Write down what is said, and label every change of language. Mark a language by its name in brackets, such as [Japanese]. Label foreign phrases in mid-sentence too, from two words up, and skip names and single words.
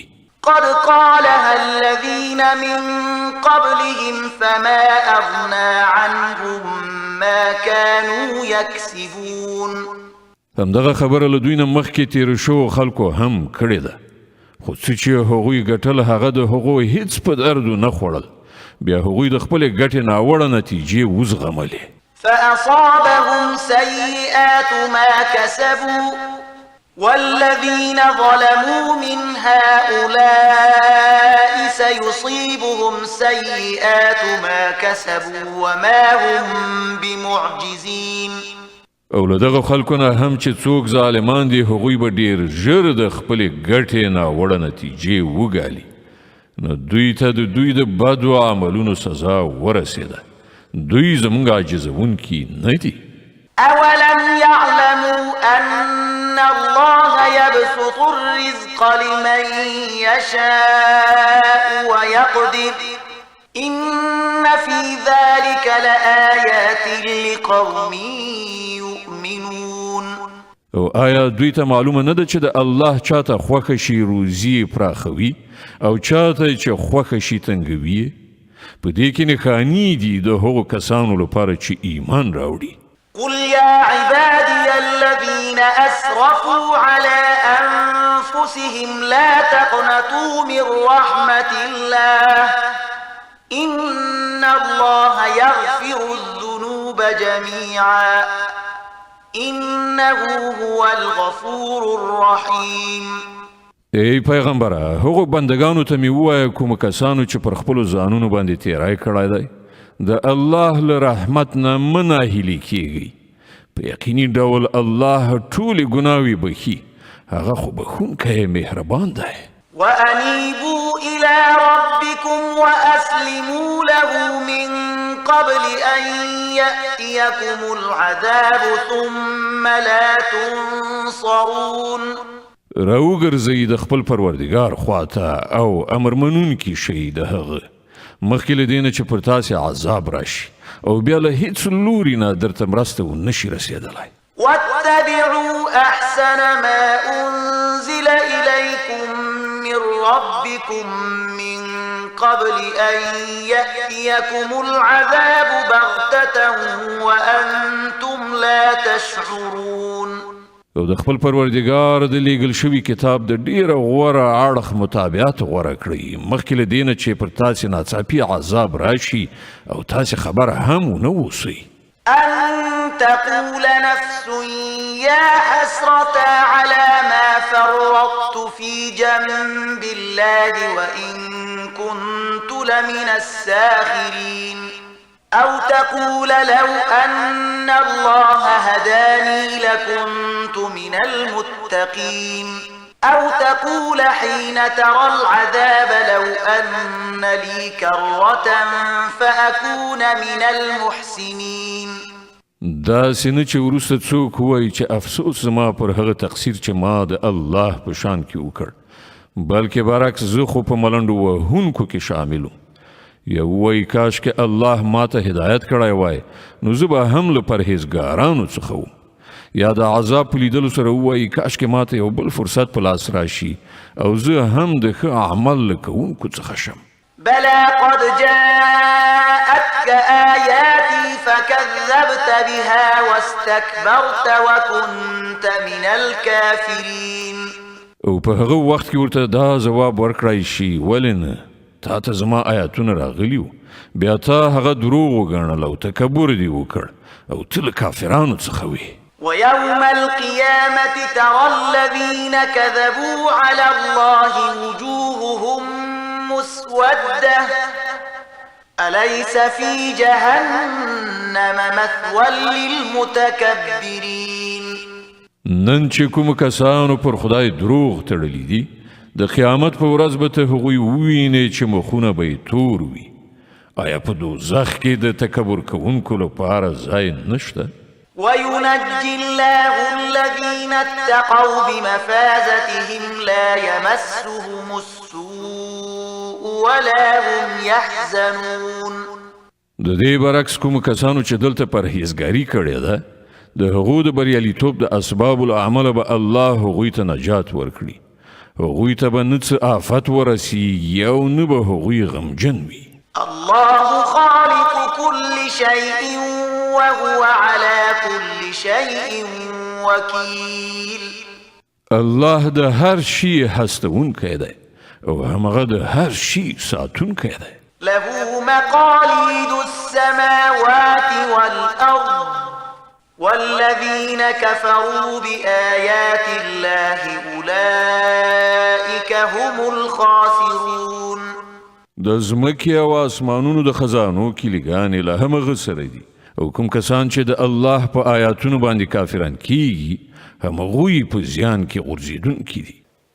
[Arabic] قد قالها الذين من قبلهم فما أغنى عنهم ما كانوا يكسبون. [Pashto] همدغه خبره له دوی نه مخکې تیر شو خلکو هم کړې ده خو څه چې هغوی ګټل هغه د هغوی هیڅ په دردو نه خوړل بیا هغوی د خپلې ګټې ناوړه نتیجې وزغملې. [Arabic] فأصابهم سيئات ما كسبوا والذين ظلموا من هؤلاء سيصيبهم سيئات ما كسبوا وما هم بمعجزين. [Pashto] او له دغه خلکو نه هم چې څوک ظالمان دي هغوی به ډیر ژر د خپلې ګټې ناوړه نتیجې وګالي نو دوی ته د دوی د بدو عملونو سزا ورسېده. دوی زموږ عاجزونکي نه دي. [Arabic] أولم يعلموا أن الله يبسط الرزق لمن يشاء ويقدر إن في ذلك لآيات لقوم يؤمنون. [Pashto] او آیا دوی ته معلومه نه ده چې د الله چاته خوښه شي روزي پراخوي او چاته چې خوښه شي تنګوي؟ په دې کې نښانې دي د هغو کسانو لپاره چې ایمان راوړي. [Arabic] قل يا عبادي الذين أسرفوا على أنفسهم لا تقنطوا من رحمة الله إن الله يغفر الذنوب جميعا إنه هو الغفور الرحيم. [Pashto] ای پیغمبره هغو بندگانو ته می ووایه کومو کسانو چې پر خپلو ځانونو باندې تیری کړی دی د الله له رحمت نه مه ناهیلي کیږئ. په یقیني ډول الله ټولې ګناوې بخي هغه خو بخښونکی مهربان دی. [Arabic] وأنيبوا إلى ربكم وأسلموا له من قبل أن يأتيكم العذاب ثم لا تنصرون. [Pashto] راوګرځئ د خپل پروردګار خواته او امر منونکي شئ د هغه مخکې له دې نه چې پر تاسې عذاب راشي او بیا له هیڅ لوري نه درته مرسته ونشي رسېدلی. [Arabic] واتبعوا أحسن ما أنزل إليكم من ربكم من قبل أن يأتيكم العذاب بغتة وأنتم لا تشعرون. [Pashto] او د خپل پروردګار د لیږل شوي کتاب د ډیره غوره اړخ مطابقت غوره کړئ مخکې له دې نه چې پر تاسې ناڅاپي عذاب راشي او تاسې خبره هم ونه اوسئ. [Arabic] أن تقول نفس يا حسرة على ما فرطت في جنب الله وإن كنت لمن الساخرين أو تقول لو أن الله هداني لكنت من المتقين أو تقول حين ترى العذاب لو أن لي كرة فأكون من المحسنين. [Pashto] دا سینه چې وروسته څوک وایي چې افسوس زما پر هغه تقصیر چې ما د الله په شان کې وکړ بلکې برعکس زه خو په ملنډو وهونکو کې شامل وم. یا وایي کاش کې الله ماته هدایت کړی وای نو زه به هم له پرهیزګارانو څخه وم. یا د عذاب په لیدلو سره وایي کاش کې ماته یو بل فرصت په لاس راشي او زه هم د ښه عمل له کوونکو څخه شم. [Arabic] بلى قد جاءتك آياتي فكذبت بها واستكبرت وكنت من الكافرين. [Pashto] او په هغه وخت کې ورته دا ځواب ورکړای شي ولې نه تا ته زما آیاتونه راغلي وو بیا تا هغه دروغ وګڼل او تکبر دې وکړ او ته له کافرانو څخه وې. [Arabic] ويوم القيامة ترى الذين كذبوا على الله وجوههم مسودة أليس في جهنم مثوى للمتكبرين. [Pashto] نن چې کوم کسانو پر خدای دروغ تړلی دي د قیامت په ورځ به ته هغوی ووینې چې مخونه به یې تور وي. آیا په دوزخ کې د تکبر کوونکو لپاره ځای نشته؟ [Arabic] وينجي الله الذين اتقوا بمفازتهم لا يمسهم السوء ولا هم يحزنون. [Pashto] د دې برعکس کوم کسانو چې دلته پرهیزګاري کړې ده د هغو د بریالیتوب د [Arabic] اسباب العمل [Pashto] به الله هغوی ته نجات ورکړي. هغوی ته به نه څه آفت ورسیږي او نه به هغوی غمجن وي. [Arabic] الله خالق كل شيء وهو على كل شيء وكيل. [Pashto] الله د هر شي هستونکی دی او همغه د هر شي ساتونکی دی. [Arabic] له مقاليد السماوات والأرض والذين كفروا بآيات الله أولئك هم الخاسرون. [Pashto] د ځمکې او اسمانونو د خزانو کلیګانې له همغه سره دي او کوم کسان چې د الله په آیاتونو باندې کافران کیږي همغوی په زیان کې غورځېدونکي دي.